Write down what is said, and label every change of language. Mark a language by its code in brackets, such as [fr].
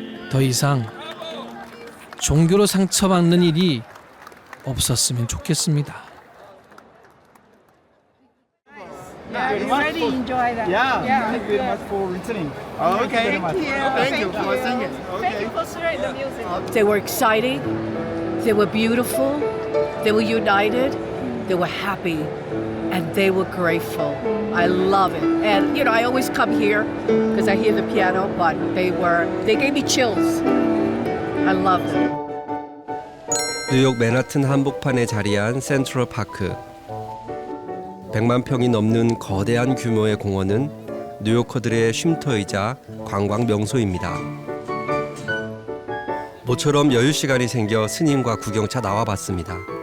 [ko] 더 이상 종교로 상처받는 일이 없었으면 좋겠습니다. [en] Yeah, we really enjoy that. Thank you very much for listening. Okay. Thank you for singing. Thank you for sharing the music. They were exciting. They were beautiful. They were united. They were happy. And they were grateful. I love it. And, you know, I always come here because I hear the piano, but they gave me chills. I love them. [ko] 뉴욕 맨하튼 한복판에 자리한 센트럴 파크. 100만 평이 넘는 거대한 규모의 공원은 뉴요커들의 쉼터이자 관광 명소입니다. 모처럼 여유 시간이 생겨 스님과 구경차 나와봤습니다.